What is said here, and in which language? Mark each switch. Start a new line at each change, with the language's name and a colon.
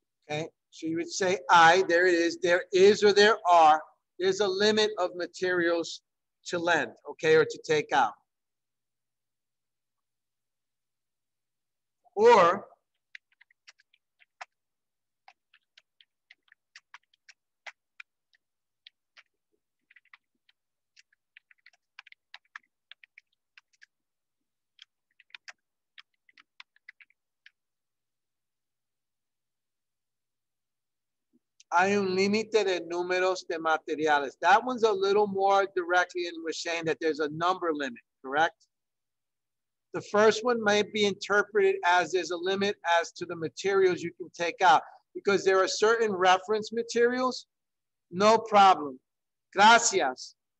English: Okay, so you would say there it is, there is or there are. There's a limit of materials to lend, okay, or to take out.
Spanish: Or hay un límite de números de materiales.
English: That one's a little more directly in we're saying that there's a number limit, correct? The first one might be interpreted as there's a limit as to the materials you can take out because there are certain reference materials, no problem. Gracias.